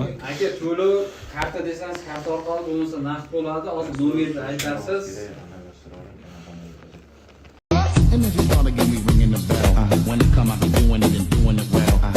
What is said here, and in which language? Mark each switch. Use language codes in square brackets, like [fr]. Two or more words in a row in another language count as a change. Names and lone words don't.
[uz] Aka to'lov karta desangiz karta orqali bo'lmasa naqd bo'ladi. Hozir nomerni aytasiz. [en] And if you start to get me ringing the bell, when it come, I be doing it and doing it well.